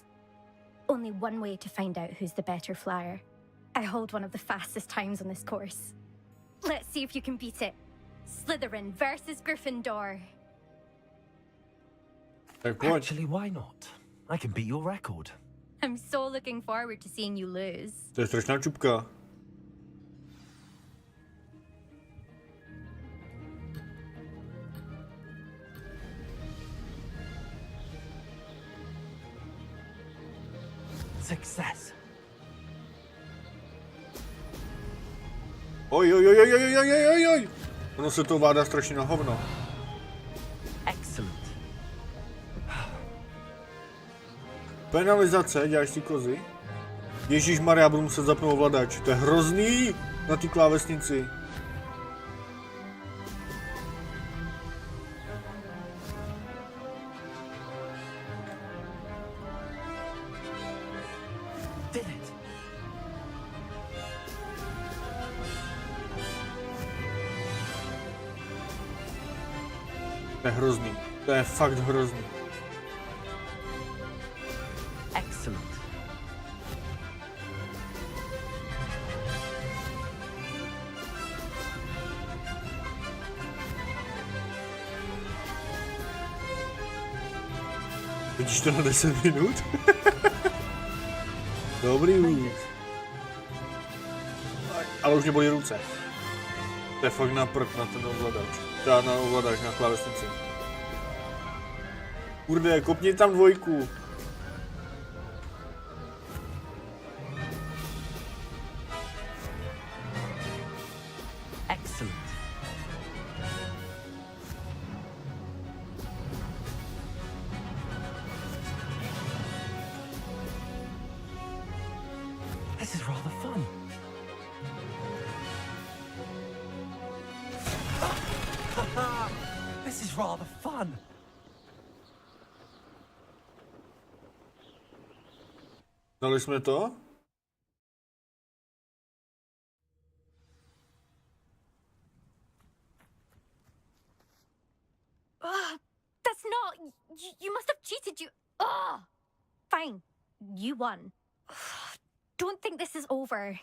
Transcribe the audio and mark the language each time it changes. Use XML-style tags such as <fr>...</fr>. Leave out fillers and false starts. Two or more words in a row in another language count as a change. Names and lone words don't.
<en>Only one way to find out who's the better flyer. I hold one of the fastest times on this course. Let's see if you can beat it. Slytherin versus Gryffindor. Actually, why not? I can beat your record. I'm so looking forward to seeing you lose.</en> <cs>To je strašná čupka.</cs> <en>Success.</en> <cs>Oj, oj, oj, oj, oj, oj, oj, oj, oj. Ono se to vádá strašně na hovno.</cs> <en>Excellent.</en> <cs>Penalizace, děláš si kozy? Ježíšmarja, budu muset zapnout ovladač. To je hrozný na té klávesnici.</cs> <en>Did it.</en> <cs>To je hrozný. To je fakt hrozný.</cs> <en>Excellent.</en> <cs>Vidíš to na 10 minut? Dobrý únik. Ale už mě bolí ruce. To je fakt na prd na ten ovladač. Teda na ovladač, na klávesnici. Kurde, kopni tam dvojku.</cs> <en>Excellent. This is rather fun. This is rather fun.</en> <cs>Dali jsme to?</cs> <en>That's not... You must have cheated, you... Ugh! Fine. You won. Don't think this is over.</en>